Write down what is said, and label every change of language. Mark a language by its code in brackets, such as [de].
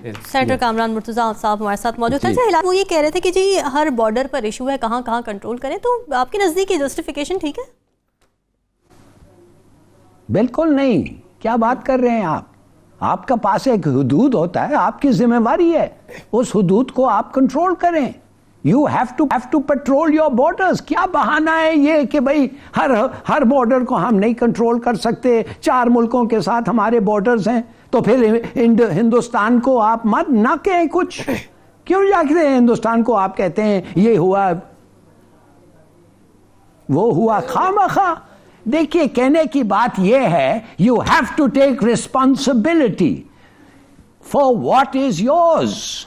[ur] Senator Kamran Murtaza صاحب ہمارے ساتھ موجود ہیں. وہ یہ کہہ رہے تھے کہ جی ہر بارڈر پر ایشو ہے, کہاں کہاں کنٹرول کریں, تو آپ کے نزدیک یہ جسٹیفیکیشن ٹھیک ہے؟ بالکل نہیں. کیا بات کر رہے ہیں آپ کا پاس ایک حدود ہوتا ہے, آپ کی ذمہ داری ہے اس حدود کو آپ کنٹرول کریں. [en] You have to patrol your borders. [ur] کیا بہانہ ہے یہ کہ بھئی ہر بارڈر کو ہم نہیں کنٹرول کر سکتے, 4 ملکوں کے ساتھ ہمارے بارڈرز ہیں, تو پھر ہندوستان کو آپ مت نہ کہیں کچھ. کیوں جاتے ہیں ہندوستان کو آپ کہتے ہیں یہ ہوا وہ ہوا خامخواہ؟ دیکھیے کہنے کی بات یہ ہے, [en] you have to take responsibility for what is yours.